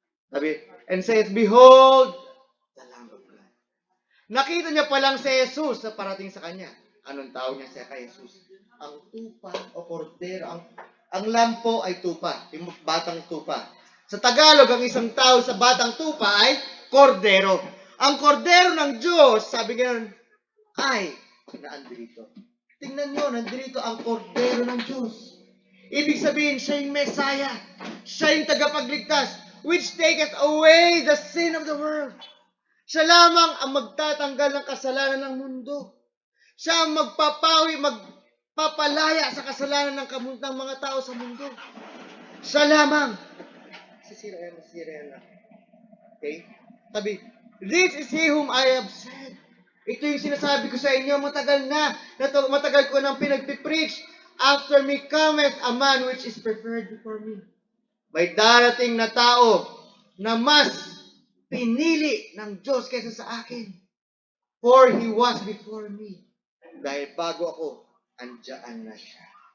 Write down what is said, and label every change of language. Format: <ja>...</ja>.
<en>Sabi, and says, behold, the Lamb of God.</en> <tl>Nakita niya palang si Jesus na parating sa kanya. Anong tawag niya siya kay Jesus? Ang tupa o kordero. Ang lampo ay tupa, yung batang tupa. Sa Tagalog, ang isang tao sa batang tupa ay kordero. Ang kordero ng Diyos, sabi ganoon, ay naandito. Tingnan nyo, nandito ang kordero ng Diyos. Ibig sabihin, siya yung Messiah. Siya yung tagapagligtas,</tl> <en>which taketh away the sin of the world.</en> <tl>Siya lamang ang magtatanggal ng kasalanan ng mundo. Siya ang magpapalaya sa kasalanan ng mga tao sa mundo. Siya lamang. Masira yan. Okay? Sabi,</tl> <en>this is he whom I have said.</en> <tl>Ito yung sinasabi ko sa inyo, matagal ko nang pinagpipreach.</tl> <en>After me cometh a man which is preferred before me.</en> <tl>May darating na tao na mas pinili ng Diyos kaysa sa akin.</tl> <en>For he was before me.</en> <tl>Dahil bago ako, andyan na siya.</tl>